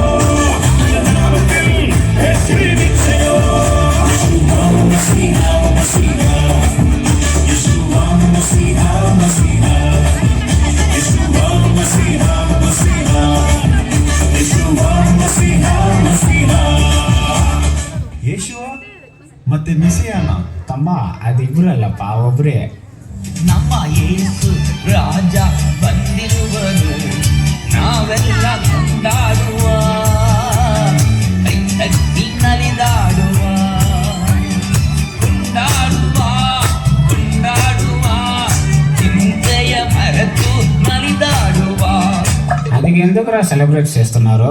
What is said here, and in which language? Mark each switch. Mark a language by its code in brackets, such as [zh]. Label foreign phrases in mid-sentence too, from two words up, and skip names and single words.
[ta] உங்க நாமத்தில் வெற்றி நிச்சயம். யெஷுவா மஸீஹா மஸீஹா. யெஷுவா மஸீஹா மஸீஹா. யெஷுவா மஸீஹா மஸீஹா. யெஷுவா மஸீஹா மஸீஹா. [kn] ಯೇಸುವ ಮತ್ತೆ ಮೆಸ್ಸಿಯನ ತಮ್ಮ ಅದಿಬ್ಬರಲ್ಲಪ್ಪ ಒಬ್ಬರೇ. ನಮ್ಮ ಯೇಸು ರಾಜ ಬಂದಿರುವರು, ನಾವೆಲ್ಲ ಕೊಂಡಾಡುವ, ಕೈ ತಟ್ಟಿ ನಲಿದಾಡುವ, ಕೊಂಡಾಡುವ ಕೊಂಡಾಡುವ, ಚಿಂತೆಯ ಮರೆತು ನಲಿದಾಡುವ. [ta] அதுக்கு எதுக்குறா செலிப்ரேட் చేస్తున్నారు?